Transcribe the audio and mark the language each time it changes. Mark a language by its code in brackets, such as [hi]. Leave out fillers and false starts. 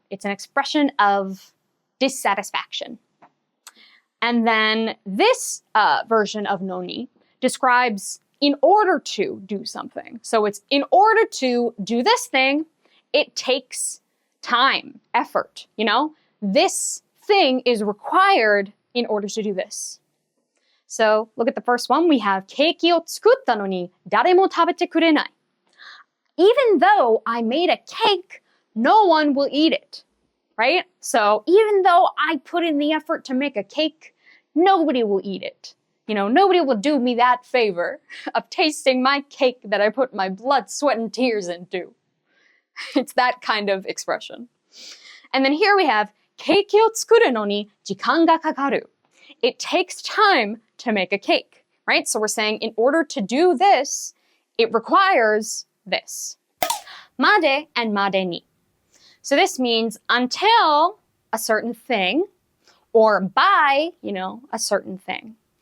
[en] It's an expression of dissatisfaction. And then this version of no ni describes in order to do something. So it's in order to do this thing, it takes time, effort, This thing is required in order to do this. So look at the first one. We have [ja] ケーキを作ったのに誰も食べてくれない. [en] Even though I made a cake, no one will eat it, right? So even though I put in the effort to make a cake, nobody will eat it. Nobody will do me that favor of tasting my cake that I put my blood, sweat, and tears into. It's that kind of expression. And then here we have [ja] ケーキを作るのに時間がかかる. [en] It takes time to make a cake, right? So we're saying in order to do this, it requires this. [ja] まで and までに. [en] So this means until a certain thing, or by, a certain thing.